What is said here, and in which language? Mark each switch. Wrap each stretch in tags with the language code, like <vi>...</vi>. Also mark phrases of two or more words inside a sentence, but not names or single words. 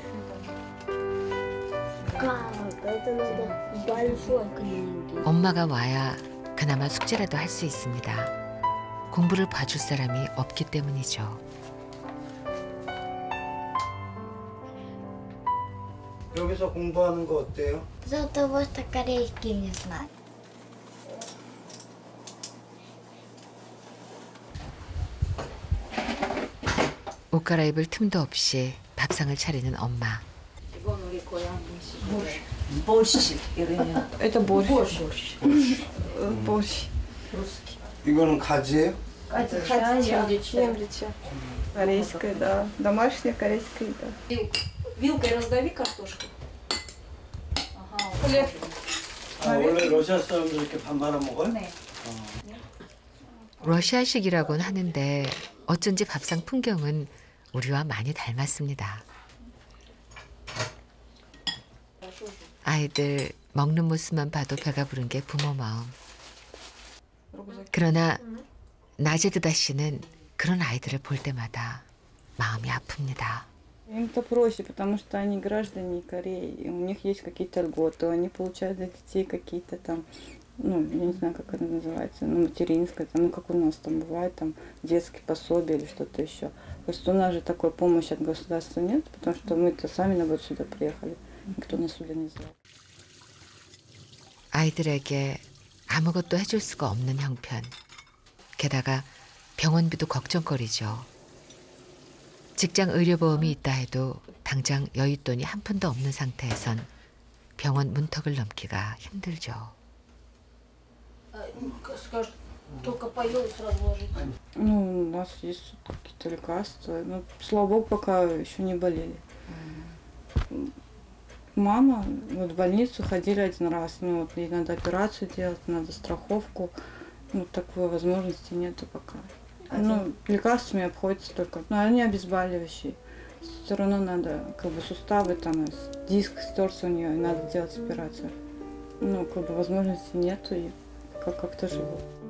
<ko>엄마가 와야 그나마 숙제라도 할 수 있습니다. 공부를 봐줄 사람이 없기 때문이죠. 여기서 공부하는 거 어때요?</ko> <ru>Зато вот корейский не знаю.</ru> <ko>옷 갈아입을 틈도 없이 밥상을 차리는 엄마. 이건 우리 고향 음식.</ko> <ru>борщ. Это борщ. борщ.</ru> <ko>이거는 가지예요?</ko> <ru>Чемрича. Корейская, да. Домашняя корейская еда. Вилкой раздави картошку. хлеб.</ru> <ko>원래 러시아 사람들 이렇게 밥 말아 먹어요? 네. 러시아식이라고는 하는데 어쩐지 밥상 풍경은 우리와 많이 닮았습니다. 아이들 먹는 모습만 봐도 배가 부른 게 부모 마음. 그러나 나제드다 씨는 그런 아이들을 볼 때마다 마음이 아픕니다.</ko> <ru>Им-то проще, потому что они граждане Кореи, и у них есть какие-то льготы, они получают для детей какие-то там, ну, я не знаю, как это называется, ну, материнское, там, ну, как у нас там бывает, там, детские пособия или что-то еще. Просто у нас же такой помощи от государства нет, потому что мы-то сами, наоборот, сюда приехали, никто нас сюда не звал.</ru> <ko>아이들에게 아무것도 해줄 수가 없는 형편. 게다가 병원비도 걱정거리죠. 직장 의료보험이 있다 해도 당장 여윳돈이 한 푼도 없는 상태에선 병원 문턱을 넘기가 힘들죠.</ko> <ru>Ну, у нас есть какие-то лекарства, но, слава богу, пока еще не болели. Мама, вот в больницу ходили один раз, ну, вот ей надо операцию делать, надо страховку, ну, такой возможности нету пока. Ну, лекарствами обходится только, но они обезболивающие. Все равно надо, как бы, суставы, там, диск стерся у нее, и надо делать операцию. Ну, как бы, возможности нету, и как-то живут.</ru>